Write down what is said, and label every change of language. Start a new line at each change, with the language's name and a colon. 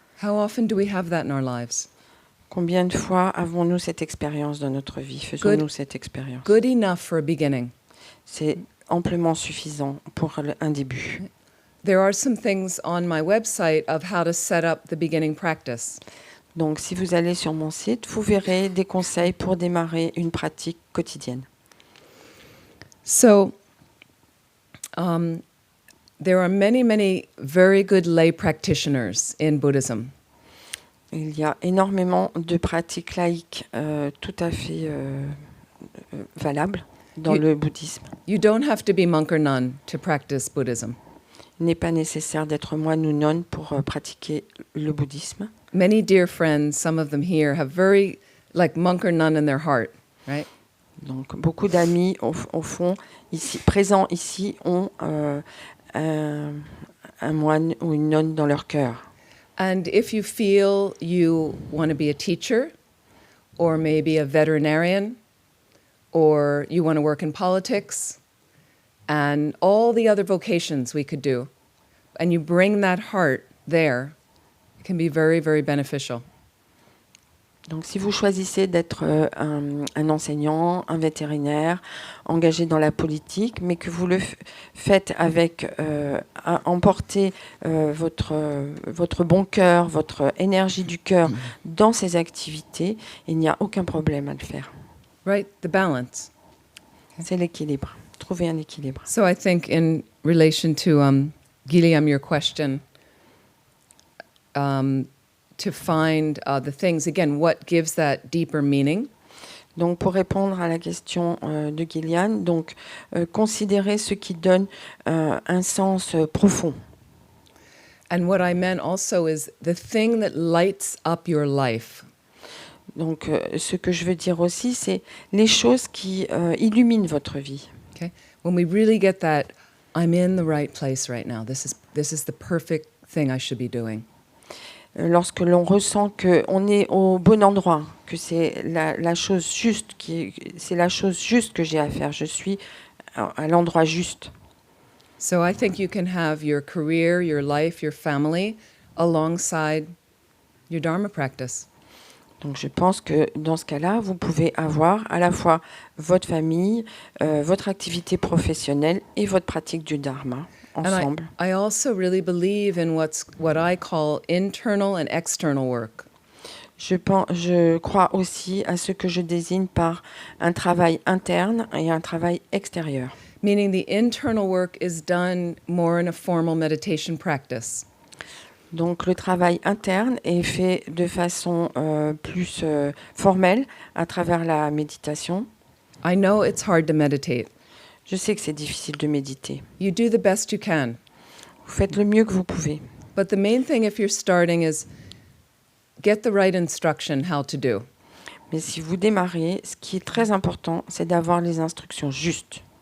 English: How often do we have that in our lives?
French: Combien de fois avons-nous cette expérience dans notre vie? Faisons-nous cette expérience?
English: Good enough for a beginning.
French: C'est amplement suffisant pour un début.
English: There are some things on my website of how to set up the beginning practice.
French: Donc, si vous allez sur mon site, vous verrez des conseils pour démarrer une pratique quotidienne.
English: So, there are many, many very good lay practitioners in Buddhism.
French: Il y a énormément de pratiques laïques tout à fait valables dans
English: You-
French: le bouddhisme.
English: You don't have to be monk or nun to practice Buddhism.
French: Il n'est pas nécessaire d'être moine ou nonne pour pratiquer le bouddhisme.
English: Many dear friends, some of them here, have very, like monk or nun in their heart, right?
French: Donc, beaucoup d'amis, au fond, ici, présents ici, ont un moine ou une nonne dans leur cœur.
English: And if you feel you want to be a teacher, or maybe a veterinarian, or you want to work in politics, and all the other vocations we could do, and you bring that heart there, it can be very, very beneficial.
French: Donc, si vous choisissez d'être un enseignant, un vétérinaire, engagé dans la politique, mais que vous le faites avec emporter votre bon cœur, votre énergie du cœur dans ces activités, il n'y a aucun problème à le faire.
English: Right? The balance.
French: C'est l'équilibre. Trouver un équilibre.
English: So I think in relation to Gilliam, your question, to find the things, again, what gives that deeper meaning?
French: Donc, pour répondre à la question de Gillian, donc considérer ce qui donne un sens profond.
English: And what I meant also is the thing that lights up your life.
French: Donc, ce que je veux dire aussi, c'est les choses qui illuminent votre vie.
English: Okay? When we really get that, I'm in the right place right now. This is the perfect thing I should be doing.
French: Lorsque l'on ressent qu'on est au bon endroit, que c'est la chose juste c'est la chose juste que j'ai à faire. Je suis à l'endroit juste.
English: So I think you can have your career, your life, your family alongside your Dharma practice.
French: Donc je pense que dans ce cas-là, vous pouvez avoir à la fois votre famille, votre activité professionnelle et votre pratique du Dharma ensemble.
English: And I also really believe in what I call internal and external work.
French: Je crois aussi à ce que je désigne par un travail interne et un travail extérieur.
English: Meaning the internal work is done more in a formal meditation practice.
French: Donc le travail interne est fait de façon plus formelle à travers la méditation.
English: I know it's hard to meditate.
French: Je sais que c'est difficile de méditer.
English: You do the best you can.
French: Vous faites le mieux que vous pouvez.
English: But the main thing if you're starting is get the right instruction how to do.
French: Mais si vous démarrez, ce qui est très important, c'est d'avoir les instructions justes.